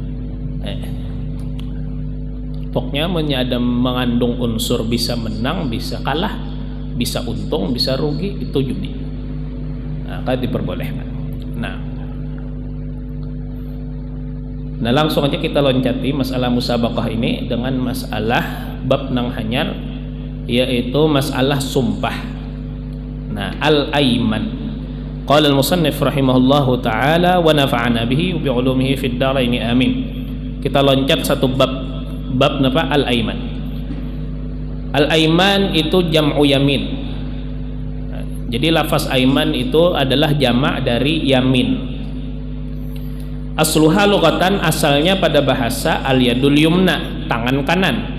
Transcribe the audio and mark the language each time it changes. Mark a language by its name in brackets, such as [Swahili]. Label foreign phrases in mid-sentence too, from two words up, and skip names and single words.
[Banjar] Pokoknya ada mengandung unsur bisa menang, bisa kalah, bisa untung, bisa rugi, itu judi. Nah, kan diperbolehkan. Nah, langsung aja kita loncati masalah musabaqah ini dengan masalah bab nang hanyar, yaitu masalah sumpah. Nah, al-aiman. [Arabic] قال المصنف رحمه الله تعالى ونفعنا به وبعلومه في الدارين آمين. [Banjar] Kita loncat satu bab napa al-aiman. Al-aiman itu [Arabic] جمع يمين. [Banjar] Jadi lafaz aiman itu adalah jamak dari yamin. [Arabic] أصلها لغة, [Banjar] asalnya pada bahasa [Arabic] اليد اليمنى, [Banjar] tangan kanan.